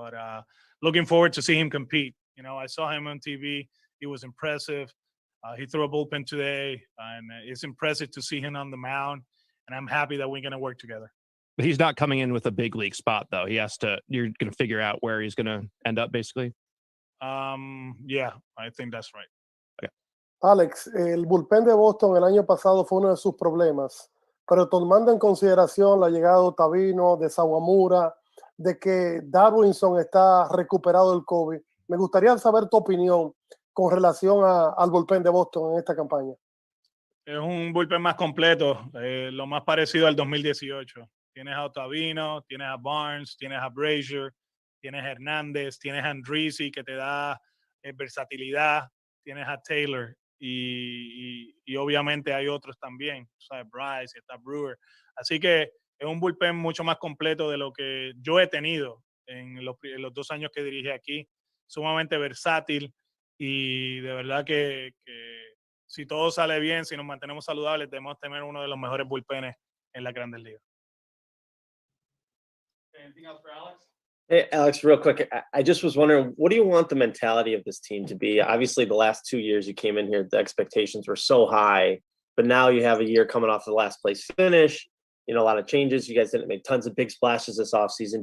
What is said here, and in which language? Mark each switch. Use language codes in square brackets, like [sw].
[en] But looking forward to see him compete. I saw him on TV. He was impressive. He threw a bullpen today, and it's impressive to see him on the mound. And I'm happy that we're going to work together. But he's not coming in with a big league spot, though. You're going to figure out where he's going to end up, basically. Yeah, I think that's right. Okay. [es] Alex, el bullpen de Boston el año pasado fue uno de sus problemas, pero tomando en consideración la llegada de Ottavino, de Sawamura, de que Darwinson está recuperado del COVID, me gustaría saber tu opinión con relación al bullpen de Boston en esta campaña. Es un bullpen más completo, lo más parecido al 2018. Tienes a Ottavino, tienes a Barnes, tienes a Brazier, tienes a Hernández, tienes a Andrisi que te da versatilidad, tienes a Taylor y obviamente hay otros también, ¿sabes? Bryce, está Brewer. Así que es un bullpen mucho más completo de lo que yo he tenido en los 2 años que dirigí aquí. Sumamente versátil y de verdad que si todo sale bien, si nos mantenemos saludables, debemos tener uno de los mejores bullpenes en la Grandes Ligas. [en] Anything else for Alex? Hey, Alex, real quick, I just was wondering, what do you want the mentality of this team to be? Obviously, the last 2 years you came in here, the expectations were so high, but now you have a year coming off the last place finish, a lot of changes. You guys didn't make tons of big splashes this offseason.